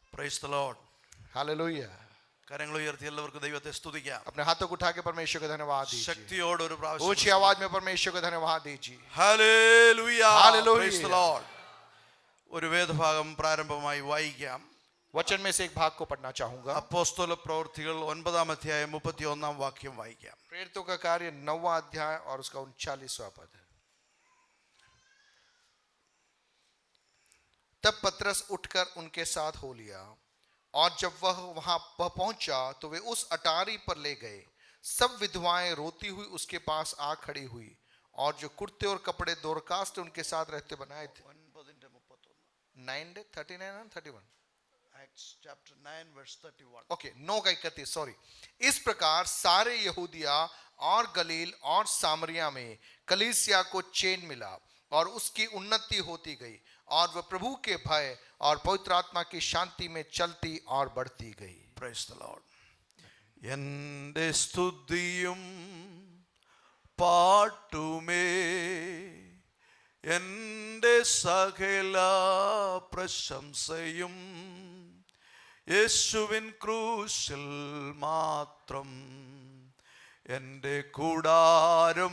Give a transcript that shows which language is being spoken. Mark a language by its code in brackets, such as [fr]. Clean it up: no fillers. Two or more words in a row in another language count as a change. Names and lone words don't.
[en] Praise the Lord. [hi] हालेलुया। [ml] കരങ്ങൾ ഉയർത്തി എല്ലാവർക്കും ദൈവത്തെ സ്തുതിക്കാം. [hi] अपने हाथों को उठा के परमेश्वर को धन्यवाद दीजिए। [ml] ശക്തിയോടെ ഒരു പ്രാവശ്യം [hi] ऊंची आवाज में परमेश्वर को धन्यवाद दीजिए। [ml] ഹല്ലേലൂയ. [en] Hallelujah. Praise the Lord. [ml] ഒരു വേദഭാഗം പ്രാരംഭമായി വായിക്കാം. [hi] वचन में से एक भाग को पढ़ना चाहूंगा। [ml] അപ്പോസ്തല പ്രവൃത്തികൾ 9-ാം അധ്യായം 31-ാം വാക്യം വായിക്കാം. [hi] प्रेरितों का कार्य 9वां अध्याय और उसका 39वां पद। तब पतरस उठकर उनके साथ हो लिया और जब वह वहां पहुंचा तो वे उस अटारी पर ले गए। सब विधवाएं रोती हुई उसके पास आ खड़ी हुई और जो कुर्ते और कपड़े दोरकास ने उनके साथ रहते बनाए थे। [en] 9:39 and 31 Acts chapter 9 verse 31. OK 9:31 sorry. [hi] इस प्रकार सारे यहूदिया और गलील और सामरिया में कलीसिया को चैन मिला और उसकी उन्नति होती गई और वह प्रभु के भय और पवित्र आत्मा की शांति में चलती और बढ़ती गई। [en] Praise the Lord. [ml] എന്റെ സ്തുതിയും പാട്ടുമേ എന്റെ സകല പ്രശംസയും യേശുവിൻ ക്രൂശിൽ മാത്രം എന്റെ കൂടാരം